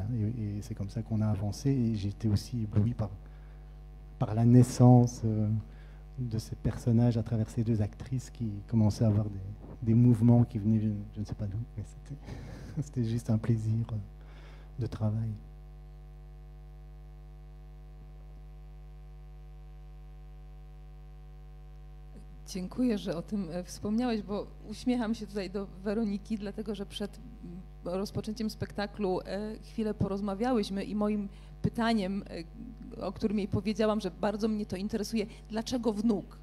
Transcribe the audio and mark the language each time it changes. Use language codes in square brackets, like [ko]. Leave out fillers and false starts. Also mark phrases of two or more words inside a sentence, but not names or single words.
[fr] Et c'est comme ça qu'on a avancé. Et j'ai été aussi ébloui par la naissance de ces personnages à travers ces deux actrices qui commençaient à avoir des mouvements qui venaient, je ne sais pas d'où, mais c'était juste un plaisir de travail. [pl] Dziękuję, że o tym wspomniałeś, bo uśmiecham się tutaj do Weroniki, dlatego że przed rozpoczęciem spektaklu chwilę porozmawiałyśmy i moim pytaniem, o którym jej powiedziałam, że bardzo mnie to interesuje, dlaczego wnuk?